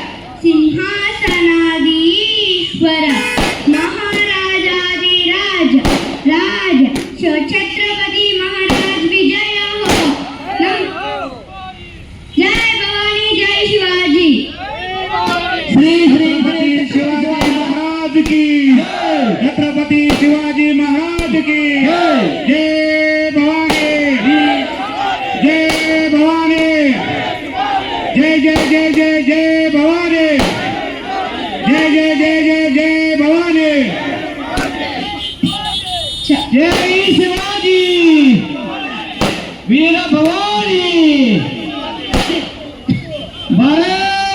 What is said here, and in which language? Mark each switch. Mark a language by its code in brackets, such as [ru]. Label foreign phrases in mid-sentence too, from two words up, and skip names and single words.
[mr] सिंहासनाधीश्वर महाराजाधिराज राज छत्रपती महाराज विजय हो. जय भवानी, जय शिवाजी. [hi] श्री छत्रपति शिवाजी महाराज की, छत्रपति शिवाजी महाराज की जय भवानी, जय भवानी, जय जय जय जय जय भवानी, जय जय जय जय जय भवानी, जय शिवाजी वीर भवानी भारत